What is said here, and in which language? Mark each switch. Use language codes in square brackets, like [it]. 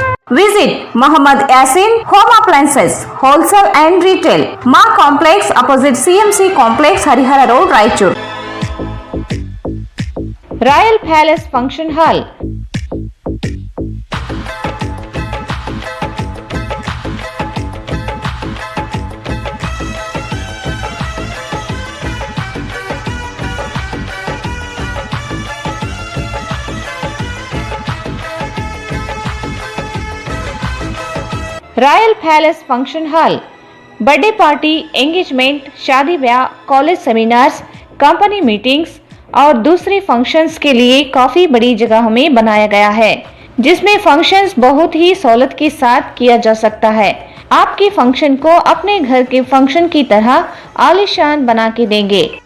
[en] Visit Muhammad Yasin Home Appliances, Wholesale and Retail, Ma Complex opposite CMC Complex, Harihara Road, Raichur. [hi] Royal palace function hall, royal palace function hall, birthday party, engagement, Shaadi ಬ್ಯಾಹ್, college seminars, company meetings, और दूसरे functions के लिए काफी बड़ी जगह में बनाया गया है, जिसमें फंक्शंस बहुत ही सहूलत के साथ किया जा सकता है। आपके फंक्शन को अपने घर के फंक्शन की तरह आलीशान बना के देंगे।